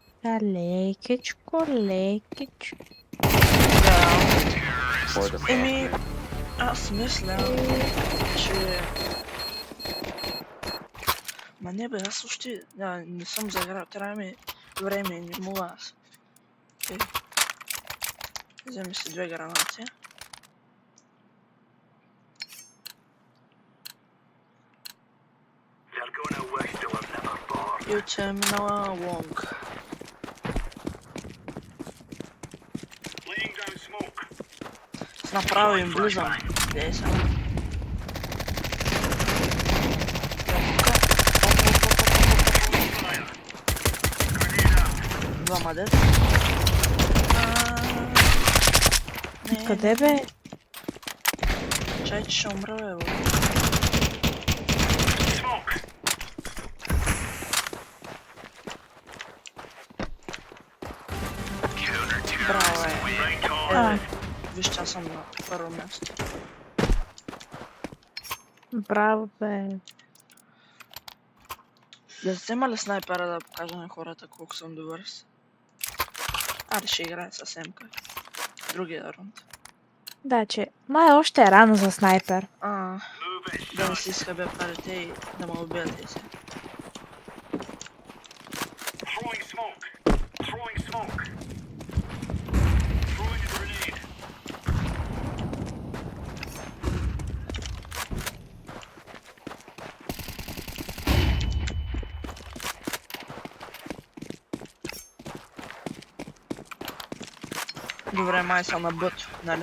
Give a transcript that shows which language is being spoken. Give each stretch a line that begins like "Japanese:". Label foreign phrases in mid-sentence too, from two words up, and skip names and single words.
Bulgarian: Та лекичко, лекич. Да.
English: Or the
Bulgarian: Еми, аз мисля, че... Ма не бе, аз още не съм заграл, трябва ми време, не мога аз. Тъй. Вземи си 2 гранати.
English: They're gonna wish they were never born.
Bulgarian: И отиваме на лонг.
English: Laying down smoke.
Bulgarian: Направо им влизам. Де са?
English: Fire. Grenade out.
Bulgarian: Двама дет. Не, Къде бе? чай, че ще умра, бе.
English: Smoke.
Bulgarian: Браво, е.
English: Right on.
Bulgarian: А, Виж, че аз съм на първо място. браво бе. Да взема ли снайпера да покажа на хората колко съм добър с? Аре, ще играя с Емка. Другия рунд. Да, че май още е рано за снайпер.
English: Move it,
Bulgarian: Да не
English: son.
Bulgarian: си изхъбя парите и да ме убият и се.
English: Throwing smoke. Throwing smoke. Throwing a grenade.
Bulgarian: Добре, май са на бът, нали?